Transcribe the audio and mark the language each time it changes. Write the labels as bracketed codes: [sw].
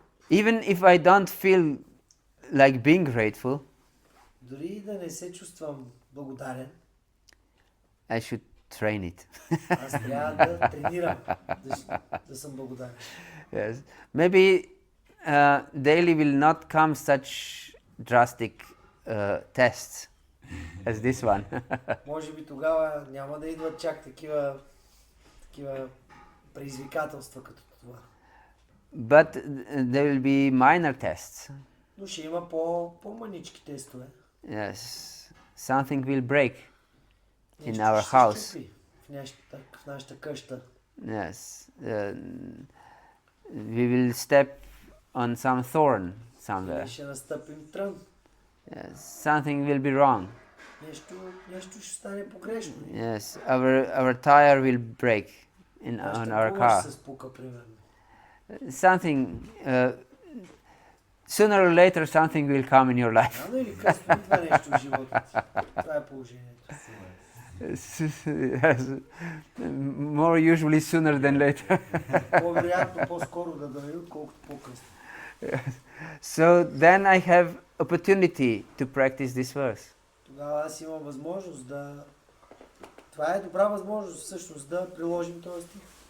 [en] Even if I don't feel like being grateful, [bg] дори да не се чувствам благодарен, [en] I should train it. [bg] аз трябва да тренирам да съм благодарен. [en] Yes. Maybe daily will not come such drastic tests as this one. [bg] Може би тогава няма да идват чак такива предизвикателства като това. [en] But there will be minor tests. [bg] Но ще има по-манички тестове. [en] Yes. Something will break in [bg] Нещо [en] our [bg] ще се [en] house. [bg] щупи в нашата къща. [en] Yes. We will step on some thorn somewhere. [bg] Или ще настъпим трън. [en] Yes. Something will be wrong. [bg] Нещо ще стане погрешно. [en] Yes. Our tire will break on our car. [bg] Се спука, примерно. [en] Something sooner or later something will come in your life. [bg] Рано или късно идва нещо в живота ти. Това е положението. [en] Yes. More usually sooner than later. [bg] По-вероятно по-скоро да дойде, отколкото по-късно. [en] So then I have opportunity to practice this verse. [bg] Тогава аз имам възможност да... Това е добра възможност всъщност да приложим този стих.